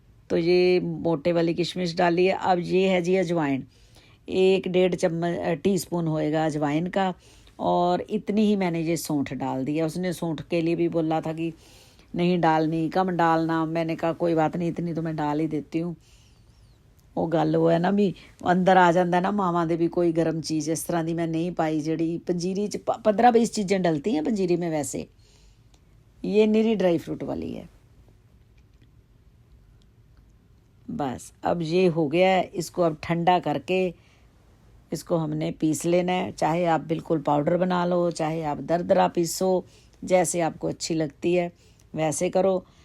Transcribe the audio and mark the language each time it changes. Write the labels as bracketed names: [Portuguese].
[Hindi] तो ये मोटे वाली किशमिश डाली है। अब ये है जी अजवाइन, 1-1.5 चम्मच टीस्पून होएगा अजवाइन का। और इतनी ही मैंने ये सौंठ डाल दी है। उसने सौंठ के लिए भी बोला था कि नहीं डालनी, कम डालना। मैंने कहा कोई बात नहीं, इतनी तो मैं डाल ही देती हूँ। [Punjabi] ਉਹ ਗੱਲ ਉਹ ਹੈ ਨਾ ਵੀ ਅੰਦਰ ਆ ਜਾਂਦਾ ਨਾ ਮਾਵਾਂ ਦੇ ਵੀ ਕੋਈ ਗਰਮ ਚੀਜ਼ ਇਸ ਤਰ੍ਹਾਂ ਦੀ ਮੈਂ ਨਹੀਂ ਪਾਈ ਜਿਹੜੀ ਪੰਜੀਰੀ 'ਚ [Hindi] 15-20 चीज़ें डलती हैं पंजीरी में वैसे। ये निरी ड्राई फ्रूट वाली है। बस अब ये हो गया है, इसको अब ठंडा करके इसको हमने पीस लेना है। चाहे आप बिल्कुल पाउडर बना लो, चाहे आप दरदरा पीसो, जैसे आपको अच्छी लगती है वैसे करो।